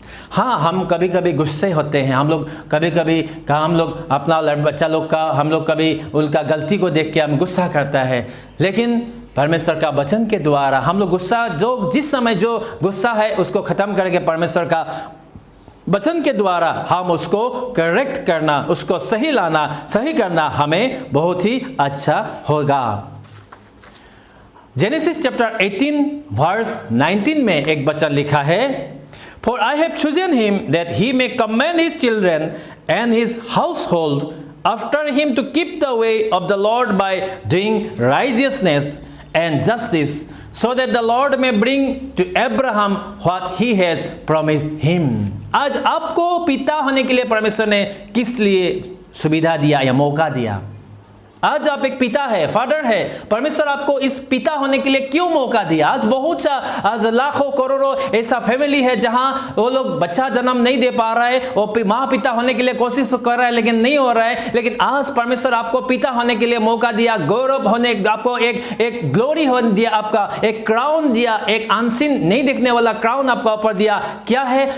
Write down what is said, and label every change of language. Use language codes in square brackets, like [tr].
[hi] हाँ, हम कभी कभी गुस्से होते हैं, हम लोग कभी कभी हम लोग अपना बच्चा लोग का, हम लोग कभी उनका गलती को देख के हम गुस्सा करता है, लेकिन परमेश्वर का वचन के द्वारा हम लोग गुस्सा जिस समय जो गुस्सा है उसको ख़त्म करके परमेश्वर का वचन के द्वारा हम उसको करेक्ट करना, उसको सही करना हमें बहुत ही अच्छा होगा। जेनेसिस चैप्टर 18 वर्स 19 में एक वचन लिखा है, [en] For I have chosen him that he may command his children and his household after him to keep the way of the Lord by doing righteousness and justice, so that the Lord may bring to Abraham what he has promised him। [hi] आज आपको पिता होने के लिए परमेश्वर ने किस लिए सुविधा दिया या मौका दिया? आज आप एक पिता है, फादर है, परमेश्वर आपको इस पिता होने के लिए क्यों मौका दिया? आज लाखों करोड़ों ऐसा फैमिली है जहां वो लोग बच्चा जन्म नहीं दे पा रहा है, वो माँ पिता होने के लिए कोशिश कर रहा है लेकिन नहीं हो रहा है, लेकिन आज परमेश्वर आपको पिता होने के लिए मौका दिया, गौरव होने, आपको एक ग्लोरी होने दिया, आपका एक क्राउन दिया, एक अनसीन नहीं दिखने वाला क्राउन आपका ऊपर दिया। क्या है?